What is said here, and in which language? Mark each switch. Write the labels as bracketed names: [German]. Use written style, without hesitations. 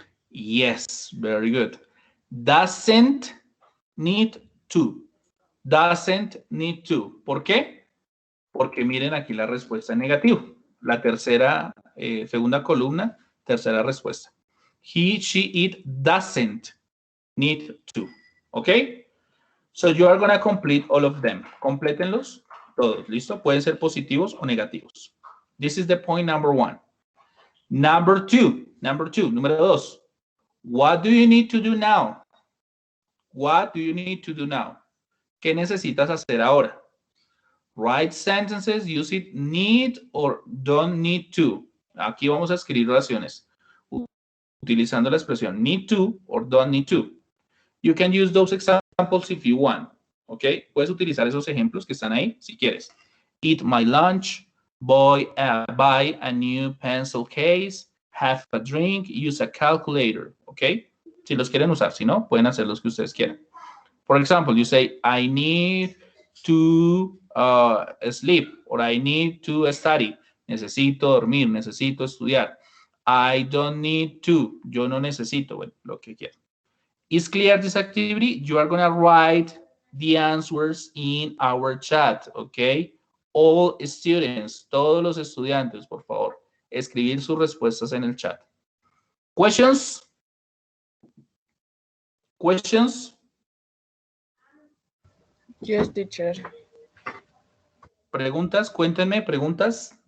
[English] Yes, very good. Doesn't need to. Doesn't need to. [Spanish] ¿Por qué? Porque miren aquí la respuesta en negativo. La tercera, segunda columna, tercera respuesta. [English] He, she, it doesn't need to. ¿Ok? So you are going to complete all of them. [Spanish] Complétenlos todos. ¿Listo? Pueden ser positivos o negativos. [English] This is the point number 1. Number 2. [Spanish] Número 2. [English] What do you need to do now? What do you need to do now? [Spanish] ¿Qué necesitas hacer ahora? [English] Write sentences using need or don't need to. [Spanish] Aquí vamos a escribir oraciones utilizando la expresión [English] need to or don't need to. You can use those examples if you want. ¿Ok? [Spanish] Puedes utilizar esos ejemplos que están ahí si quieres. [English] Eat my lunch, buy a new pencil case, have a drink, use a calculator. ¿Ok? [Spanish] Si los quieren usar, si no, pueden hacer los que ustedes quieran. [English] For example, you say, I need to sleep, or I need to study. [Spanish] Necesito dormir, necesito estudiar. [English] I don't need to. [Spanish] Yo no necesito, bueno, lo que quieran. [English] Is clear this activity? You are going to write the answers in our chat, okay? All students, [Spanish] todos los estudiantes, por favor, escribir sus respuestas en el chat. [English] Questions? Questions? Yes, teacher. [Spanish] Preguntas, cuéntenme, preguntas.